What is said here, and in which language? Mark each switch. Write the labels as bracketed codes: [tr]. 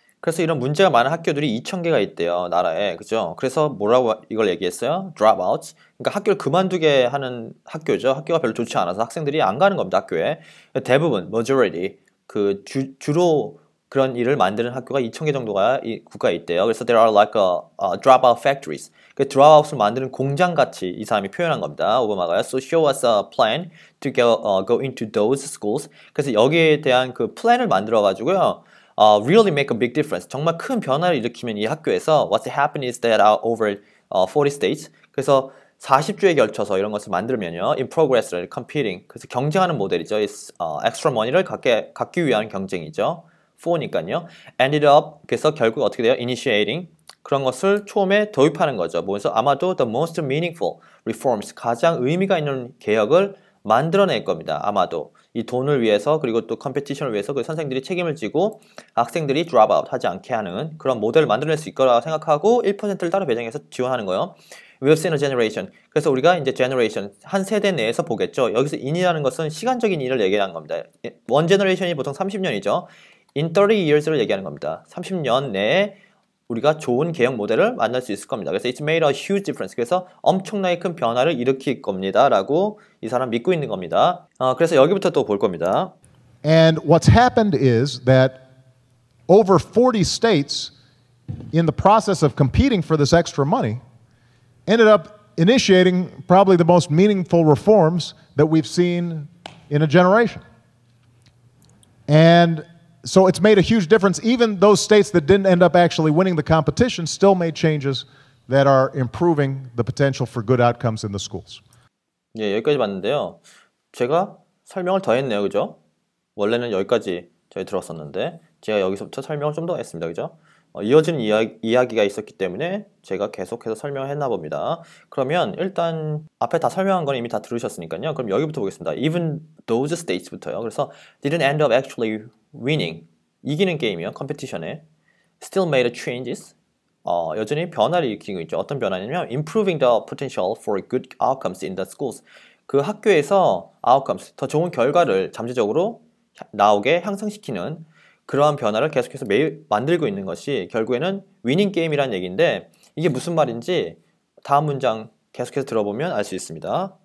[ko] 그래서 이런 문제가 많은 학교들이 2,000개가 있대요, 나라에. 그죠? 그래서 뭐라고 이걸 얘기했어요? [en] dropouts. [ko] 그러니까 학교를 그만두게 하는 학교죠. 학교가 별로 좋지 않아서 학생들이 안 가는 겁니다, 학교에. 대부분, majority, 주로 그런 일을 만드는 학교가 2,000개 정도가 이 국가에 있대요. 그래서 [en] there are like dropout factories. [ko] 그 dropouts를 만드는 공장같이 이 사람이 표현한 겁니다. 오바마가요. [en] So show us a plan to go into those schools. [ko] 그래서 여기에 대한 그 플랜을 만들어가지고요. [en] really make a big difference. [ko] 정말 큰 변화를 일으키면 이 학교에서 [en] what's happened is that over 40 states. [ko] 그래서 40주에 걸쳐서 이런 것을 만들면요. [en] in progress를 competing. [ko] 그래서 경쟁하는 모델이죠. [en] extra money [ko] 를 갖기 위한 경쟁이죠. [en] for니까요. ended up. [ko] 그래서 결국 어떻게 돼요? [en] initiating. [ko] 그런 것을 처음에 도입하는 거죠. 그래서 아마도 [en] the most meaningful reforms. [ko] 가장 의미가 있는 개혁을 만들어낼 겁니다. 아마도. 이 돈을 위해서 그리고 또 컴피티션을 위해서 그 선생들이 책임을 지고 학생들이 드롭아웃 하지 않게 하는 그런 모델을 만들어낼 수 있거라 생각하고 1%를 따로 배정해서 지원하는 거예요. [en] We've seen a generation. [ko] 그래서 우리가 이제 generation, 한 세대 내에서 보겠죠. 여기서 in이라는 것은 시간적인 인을 얘기하는 겁니다. [en] one generation [ko] 이 보통 30년이죠. [en] in 30 years [ko] 를 얘기하는 겁니다. 30년 내에 우리가 좋은 개혁 모델을 만날 수 있을 겁니다. 그래서 [en] it's made a huge difference. [ko] 그래서 엄청나게 큰 변화를 일으킬 겁니다. 라고 이 사람 믿고 있는 겁니다. 그래서 여기부터 또 볼 겁니다. [en] And what's happened is that over 40 states in the process of competing for this extra money ended up initiating probably the most meaningful reforms that we've seen in a generation. And so it's made a huge difference. Even those states that didn't end up actually winning the competition still made changes that are improving the potential for good outcomes in the schools. [ko] 예, 여기까지 봤는데요. 제가 설명을 더 했네요. 그죠? 원래는 여기까지 저희 들었었는데 제가 여기서부터 설명을 좀 더 했습니다. 그죠? 이어지는 이야기가 있었기 때문에 제가 계속해서 설명했나 봅니다. 그러면 일단 앞에 다 설명한 건 이미 다 들으셨으니까요. 그럼 여기부터 보겠습니다. [en] Even those states부터요. [ko] 그래서 [en] didn't end up actually winning. [ko] 이기는 게임이요. 컴피티션에. [en] Still made changes. [ko] 여전히 변화를 일으키고 있죠. 어떤 변화냐면 [en] improving the potential for good outcomes in the schools. [ko] 그 학교에서 outcomes, 더 좋은 결과를 잠재적으로 나오게 향상시키는 그러한 변화를 계속해서 매일 만들고 있는 것이 결국에는 위닝 게임이라는 얘기인데 이게 무슨 말인지 다음 문장 계속해서 들어보면 알 수 있습니다.